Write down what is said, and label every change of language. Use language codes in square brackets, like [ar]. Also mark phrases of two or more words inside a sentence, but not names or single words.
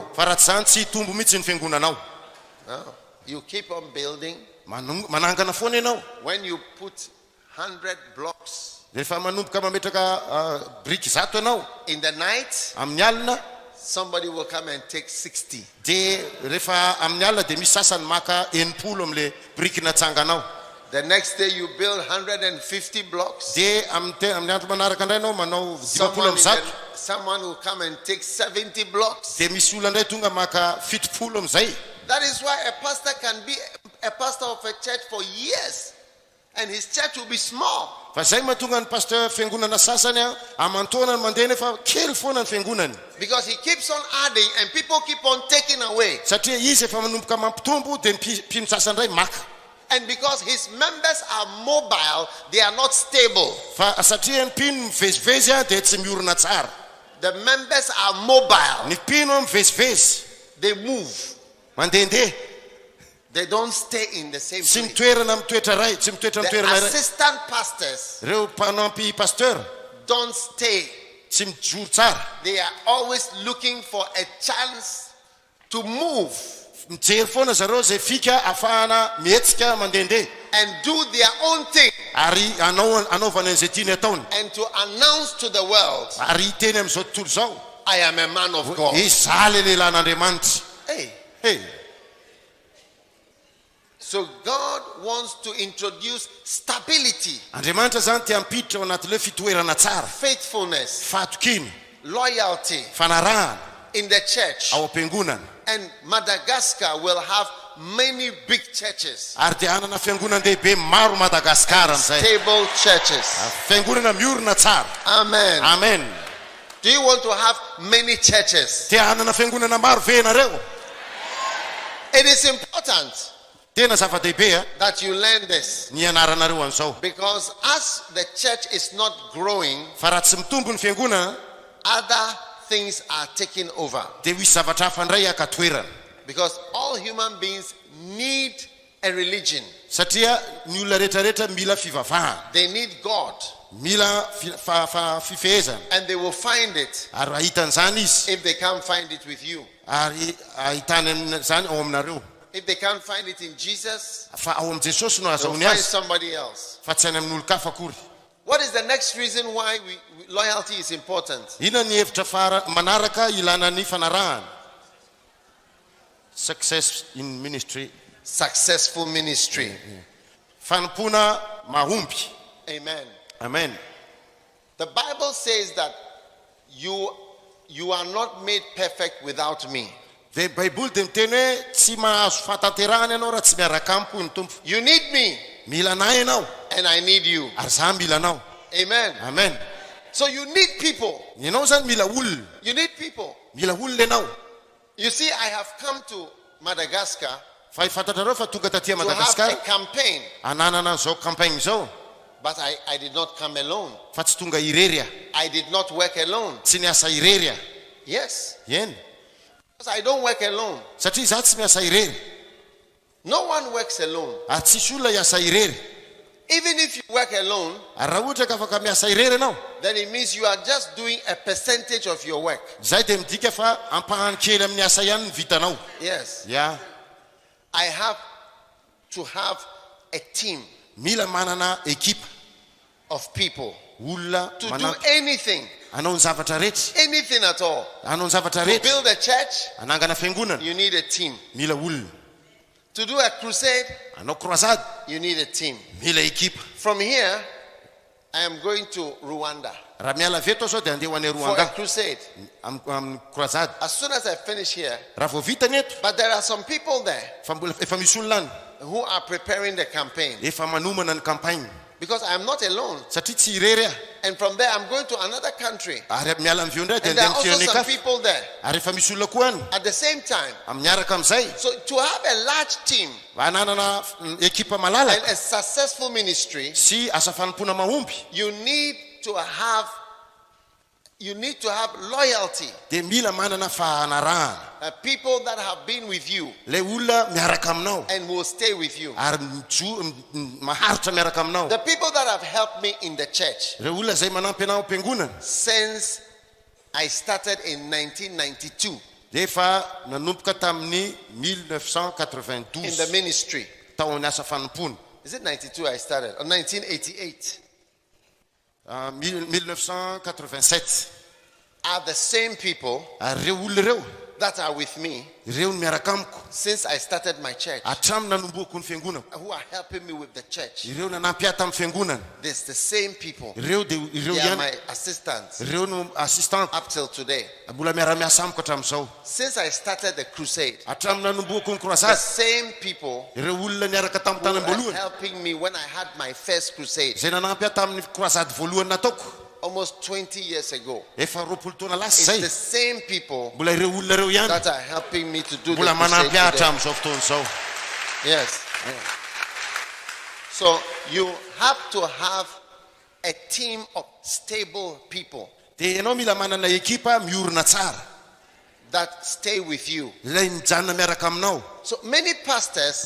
[mg] Fa raha tsy zany tsy hitombo mihitsy ny fiangonanao. [en] No. You keep on building. [mg] Manangana foana ianao. [en] When you put 100 blocks [mg] Rehefa manomboka mametraka briky zato ianao [en] in the night, [mg] amin'ny alina, [en] somebody will come and take 60. [mg] dia rehefa amin'ny alina dia misy sasany maka 80 amin'le briky natsanganao. [en] The next day you build 150 blocks. [mg] Dia amin'ny andro manaraka indray ianao manao 50 amin'ny zato. [en] Someone will come and take 70 blocks. [mg] Dia misy olona indray tonga maka 70 amin'izay. [en] That is why a pastor can be a pastor of a church for years and his church will be small. [mg] Fa zay mahatonga ny pasteur fiangonana sasany amantoana ny mandeha nefa kely foana ny fiangonany. [en] Because he keeps on adding and people keep on taking away. [mg] Satria izy efa manomboka mampitombo dia mpino sasany indray maka. [en] And because his members are mobile, they are not stable. [mg] Fa satria ny mpino mivezivezy dia tsy miorina tsara. [en] The members are mobile. [mg] Ny mpino mivezivezy, [en] They move. [mg] mandehandeha, [en] They don't stay in the same [mg] tsy [en] place. [mg] mitoerana amin'ny toetra ray, tsy mitoetra amin'ny [en] The [mg] toerana ray. [en] assistant pastors [mg] Ireo mpanampy pasteur [en] don't stay. [mg] tsy mijoro tsara. [en] They are always looking for a chance to move [mg] Mijery foana zareo zay fika ahafahana mihetsika mandehandeha [en] and do their own thing [mg] ary anaovana an'izay tiany ataony, [en] and to announce to the world, [mg] ary hiteny amin'izao tontolo izao, [en] I am a man of God. [mg] izaho le lehilahyn'Andriamanitra. Hey. Hey. [en] So God wants to introduce stability, [mg] Andriamanitra zany tia hampiditra ao anatin'ilay fitoerana tsara, [en] faithfulness, [mg] fahatokiny, [en] loyalty [mg] fanarahana [en] in the church. [mg] ao am-piangonana. [en] And Madagascar will have many big churches, [mg] Ary dia hanana fiangonan-dehibe maro Madagaskar amin'izay. [en] stable churches. [mg] Fiangonana miorina tsara. [en] Amen. [mg] Amen. [en] Do you want to have many churches? [mg] Tia hanana fiangonana maro ve ianareo? [en] It is important [mg] Tena zava-dehibe [en] that you learn this, [mg] ny ianaranareo an'izao. [en] because as the church is not growing, [mg] Fa raha tsy mitombo ny fiangonana [en] other things are taking over. [mg] dia misy zavatra hafa indray akatoerana. [en] Because all human beings need a religion. [mg] Satria ny olona rehetrarehetra mila fivavahana, [en] They need God, [mg] mila fifehezana, [en] and they will find it [mg] ary ahitan'izany izy, [en] if they can't find it with you. [mg] ary ahitany amin'izany ao aminareo. [en] If they can't find it in Jesus, [mg] Fa ao am Jesosy no [en] they'll [mg] azahoany [en] find [mg] azy, [en] somebody else. [mg] fa tsy any amin'olo kafa akory. [en] What is the next reason why loyalty is important? [mg] Ina ny hevitra manaraka ilana ny fanarahana? [en] Success in ministry. Successful ministry. [mg] Fanampona mahomby. [en] Amen. [mg] Amen. [en] The Bible says that you are not made perfect without me. [mg] Dia baiboly dia miteny hoe tsy mahazo fahatanterahana ianao raha tsy miaraka amiko ny tompo. [en] You need me, [mg] Mila anahy ianao, [en] and I need you. [mg] ary zaho mila anao. [en] Amen. [mg] Amen. [en] So you need people. [mg] Ianao zany mila olona. [en] You need people. [mg] Mila olona ianao. [en] You see, I have come to Madagascar [mg] Fa fantatrareo fa tonga taty [en] to have a [mg] Madagaskar [en] campaign, [mg] ananana zao campagne zao, [en] but I did not come alone. [mg] fa tsy tonga irery. [en] I did not work alone. [mg] Tsy niasa irery. [en] Yes, [mg] Eny. [en] because I don't work alone. [mg] Satria zaho tsy miasa irery. [en] No one works alone. [mg] Ary tsisy olona hiasa irery. [en] Even if you work alone, [mg] Ary raha ohatra ka afaka miasa irery ianao, [en] then it means you are just doing a percentage of your work. [mg] zay dia midika fa ampahany kely amin'ny asa ihany ny vitanao. [en] Yes, [mg] Ya, [en] I have to have a team [mg] mila manana ekipa, [en] of people [mg] olona [en] to do [mg] manampy [en] anything, [mg] anao ny zavatra rehetra, [en] anything at all. [mg] anao ny zavatra [en] To [mg] rehetra, [en] build a church, [mg] anangana fiangonana, [en] you need a team. [mg] mila olona. [en] To do a crusade, [mg] Anao croisade, [en] you need a team. [mg] mila ekipa. [en] From here, I am going to Rwanda [mg] Raha miala veto aho zao dia andeha ho any [en] for a [mg] Rwanda [en] crusade. [mg] amin'ny croisade. [en] As soon as I finish here, [mg] Raha vao vita ny eto, [en] but there are some people there [mg] fa mbola efa misy olona any, [en] who are preparing the campaign. [mg] efa manomana ny campagne. [en] Because I am not alone. [mg] satria tsy irery [en] And from there, I'm going to another country. [mg] ary miala amivyo ndray dia [en] And there [mg] andeha [en] are also [mg] amin'ny [en] some [mg] firenena [en] people there [mg] ary efa misy olona koa any [en] at the same time. [mg] miaraka amizay [en] So to have a large team [mg] ananana ekipa [en] and [mg] malalaka [en] a successful ministry, [mg] sy asa fanompona mahomby [en] you need to have loyalty. [mg] dia mila manana fahanarahana [en] People that have been with you [mg] le olona miaraka aminao [en] and will stay with you. [mg] ary maharitra miaraka aminao [en] The people that have helped me in the church [mg] re olona zay manampy anao am-piangonana [en] since I started in 1992 [mg] dia efa nanomboka tamin'ny [en] in the [mg] 1992 [en] ministry. [mg] taon'ny asa fanompona [en] Is it 92 I started? Or 1988? [mg] 1987 [en] Are the same people [mg] ary reo olona reo [en] that are with me [mg] ireo ny miaraka amiko [en] since I started my church, [mg] hatramin'ny nanomboako ny fiangonana [en] who are helping me with the church. [mg] ireo nanampy ahy tamin'ny fiangonana [en] There's the same people. [mg] ireo dia ireo [en] They are [mg] ihany [en] my assistants [mg] ireo no assistant [en] up till today. [mg] mbola miara-miasa amiko hatramin'izao [en] Since I started the crusade, [mg] hatramin'ny nanomboako ny [en] the [mg] croisade [en] same people [mg] ireo olona niaraka tamin'ny [en] who [mg] tany [en] were [mg] am-boalohany [en] helping me when I had my first crusade [mg] zay nanampy ahy tamin'ny croisade voalohany nataoko [en] almost 20 years ago. [mg] efa 20 taona lasa [en] It's [mg] zay [en] the same people [mg] mbola ireo olona reo ihany [en] that are helping me to do the [mg] mbola [en] crusade [mg] manampy ahy [en] today. [mg] hatramin'izao fotoana izao [en] Yes. So you have to have a team of stable people [mg] dia ianao mila manana ekipa miorina tsara [en] that stay with you. [mg] ilay mijanona miaraka aminao [en] So many pastors